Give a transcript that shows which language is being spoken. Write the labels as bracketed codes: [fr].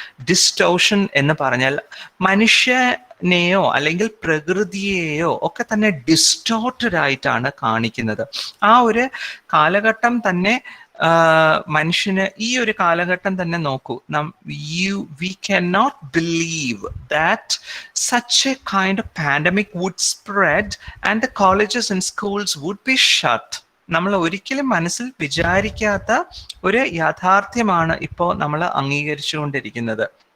[ml] Distortion എന്ന് പറഞ്ഞാൽ മനുഷ്യനെയോ അല്ലെങ്കിൽ പ്രകൃതിയെയോ ഒക്കെ തന്നെ ഡിസ്റ്റോർട്ടഡ് ആയിട്ടാണ് കാണിക്കുന്നത്. ആ ഒരു കാലഘട്ടം തന്നെ മനുഷ്യന്, ഈ ഒരു കാലഘട്ടം തന്നെ നോക്കൂ, [en] we cannot believe that such a kind of pandemic would spread and the colleges and schools would be shut. [ml] നമ്മൾ ഒരിക്കലും മനസ്സിൽ വിചാരിക്കാത്ത ഒരു യാഥാർത്ഥ്യമാണ് ഇപ്പോൾ നമ്മൾ അംഗീകരിച്ചുകൊണ്ടിരിക്കുന്നത്.